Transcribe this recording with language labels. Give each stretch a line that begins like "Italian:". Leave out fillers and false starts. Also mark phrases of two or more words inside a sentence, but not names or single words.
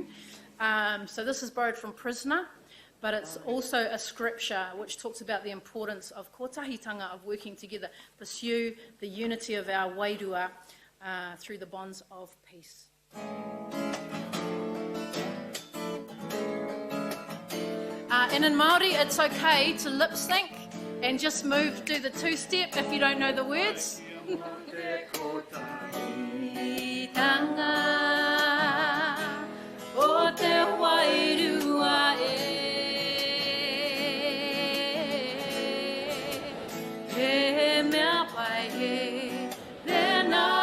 English: So this is borrowed from Prisoner. But it's also a scripture which talks about the importance of kotahitanga, of working together, pursue the unity of our wairua through the bonds of peace. And in Māori, it's okay to lip sync and just do the two-step if you don't know the words.
Māori: O te wairua he mea pai he rena